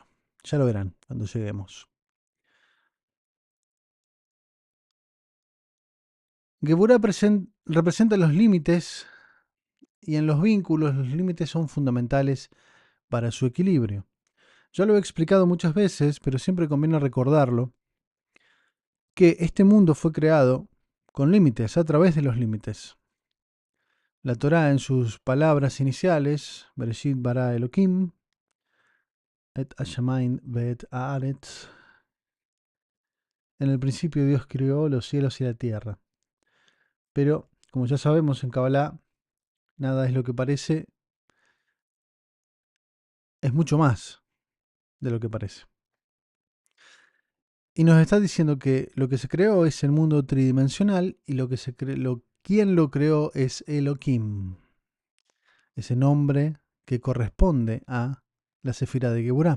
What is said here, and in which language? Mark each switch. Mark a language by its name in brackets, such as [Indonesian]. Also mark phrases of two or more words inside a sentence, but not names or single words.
[Spanish] Ya lo verán cuando lleguemos. Geburah representa los límites y en los vínculos los límites son fundamentales para su equilibrio. Yo lo he explicado muchas veces, pero siempre conviene recordarlo, que este mundo fue creado con límites, a través de los límites. La Torá en sus palabras iniciales, [Hebrew] בראשית ברא אלהים, את השמים ואת הארץ, [Spanish] en el principio Dios creó los cielos y la tierra. Pero, como ya sabemos en Kabbalah, nada es lo que parece, es mucho más de lo que parece. Y nos está diciendo que lo que se creó es el mundo tridimensional y lo que quien lo creó es Elohim, ese nombre que corresponde a la Sefira de Geburah.